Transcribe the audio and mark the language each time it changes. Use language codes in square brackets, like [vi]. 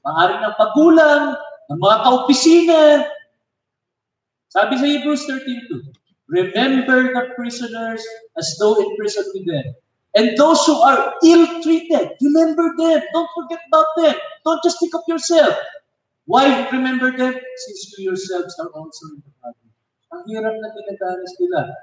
[tl] Maaaring ng magulang, ng mga kaopisina. Sabi sa [en] Hebrews 13:2, remember the prisoners as though in prison with them. And those who are ill-treated, remember them. Don't forget about them. Don't just think of yourself. Why remember them? Since you yourselves are also in the body. [tl] Ang hirap na dinadanas nila.